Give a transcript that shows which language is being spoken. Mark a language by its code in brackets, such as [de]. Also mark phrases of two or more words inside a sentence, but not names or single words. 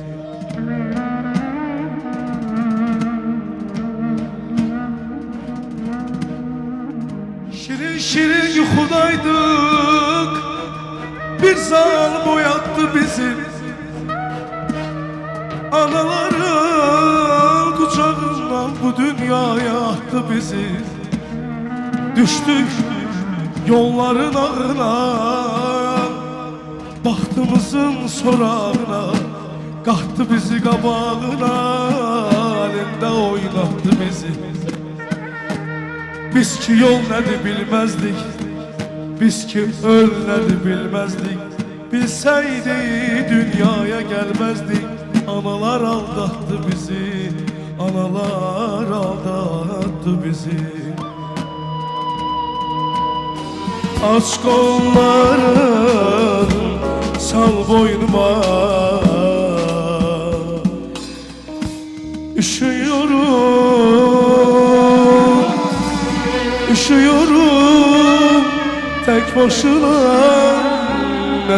[az] Şirin şirin yuxudaydık, bir zal boyattı bizi. Anaların kucağından bu dünyaya attı bizi. Düştük yolların ağına, bahtımızın sorağına. Qahtı bizi qabağına, elində oynattı bizi. Biz ki yol nədir bilməzdik, biz ki öl nədir bilməzdik. Bilsəydi dünyaya gəlməzdik. Analar aldattı bizi, analar aldattı bizi. [tr] Aç kolların sal boynuma, üşüyorum, üşüyorum tek başına.